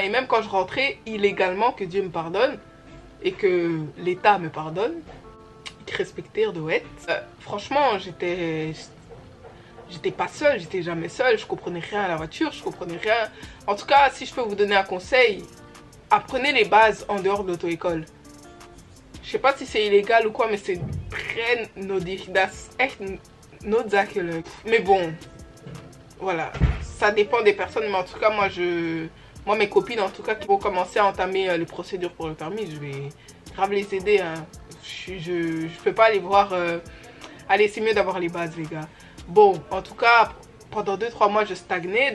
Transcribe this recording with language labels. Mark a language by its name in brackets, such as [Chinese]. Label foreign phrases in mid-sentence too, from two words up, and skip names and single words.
[French] Et même quand je rentrais illégalement, que Dieu me pardonne, et que l'État me pardonne, respecter de ouais. Franchement, j'étais pas seule, j'étais jamais seule, je comprenais rien à la voiture, je comprenais rien. En tout cas, si je peux vous donner un conseil, apprenez les bases en dehors de l'auto-école. Je sais pas si c'est illégal ou quoi, mais c'est très nodig. [Dutch] Das echt noodzakelijk. [French] Mais bon, voilà, ça dépend des personnes, mais en tout cas, moi mes copines en tout cas qui vont commencer à entamer les procédures pour le permis, je vais grave les aider, hein. Je peux pas aller voir. Allez, c'est mieux d'avoir les bases, les gars. Bon, en tout cas, pendant 2-3 mois, je stagnais.